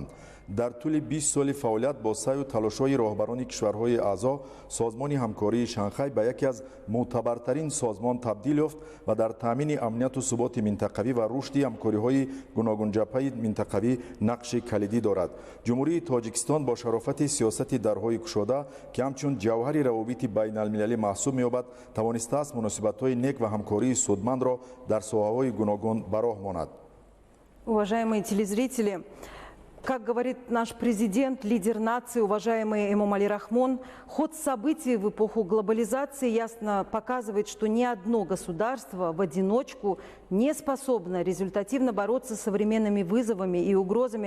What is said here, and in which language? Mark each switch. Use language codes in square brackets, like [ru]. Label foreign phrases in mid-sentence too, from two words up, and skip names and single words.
[tg] дар тӯли 20 соли фаъолият бо саъю талошҳои роҳбарони кишварҳои аъзо, созмони ҳамкории Шанхай ба яке аз мӯътабартарин созмон табдил ёфт ва дар таъмини амнияту суботи минтақавӣ ва рушди ҳамкориҳои гуногунҷабҳаи минтақавӣ нақши калидӣ дорад. ҷумҳурии Тоҷикистон бо шарофати сиёсати дарҳои кушода, ки ҳамчун ҷавҳари равобити байналмилалӣ маҳсуб меёбад, тавонистааст муносибатҳои нек ва ҳамкории судмандро дар соҳаҳои гуногун ба роҳ монад. [ru] Уважаемые телезрители, как говорит наш президент, лидер нации, уважаемый Эмомали Рахмон, ход событий в эпоху глобализации ясно показывает, что ни одно государство в одиночку не способно результативно бороться с современными вызовами и угрозами.